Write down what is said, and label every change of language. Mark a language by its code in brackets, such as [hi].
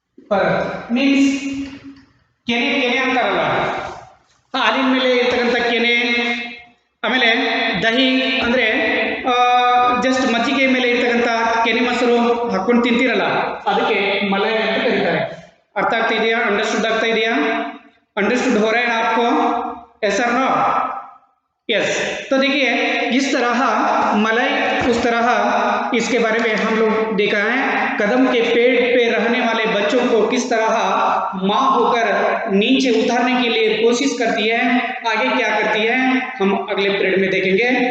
[hi] परत मीन्स [kn] ಕೆನೆ ಅಂತಾರಲ್ಲ, ಹಾಲಿನ ಮೇಲೆ ಇರ್ತಕ್ಕಂಥ ಕೆನೆ. ಆಮೇಲೆ ದಹಿ ಅಂದರೆ ಜಸ್ಟ್ ಮಜ್ಜಿಗೆ ಮೇಲೆ ಇರ್ತಕ್ಕಂಥ ಕೆನೆ ಮೊಸರು ಹಾಕೊಂಡು ತಿಂತೀರಲ್ಲ, ಅದಕ್ಕೆ ಮಲೈ ಅಂತ ಕರೀತಾರೆ. अर्थ ಆಗ್ತಾ ಇದೆಯಾ? अंडरस्टूड ಆಗ್ತಾ ಇದೆಯಾ? [hi] अंडरस्टूड हो रहा है आपको? यस और नो? यस. तो देखिए जिस तरह मलाई, उस तरह इसके बारे में हम लोग देखा है. कदम के पेड़ पे रहने वाले बच्चों को किस तरह माँ होकर नीचे उतारने के लिए कोशिश करती है, आगे क्या करती है, हम अगले पीरियड में देखेंगे.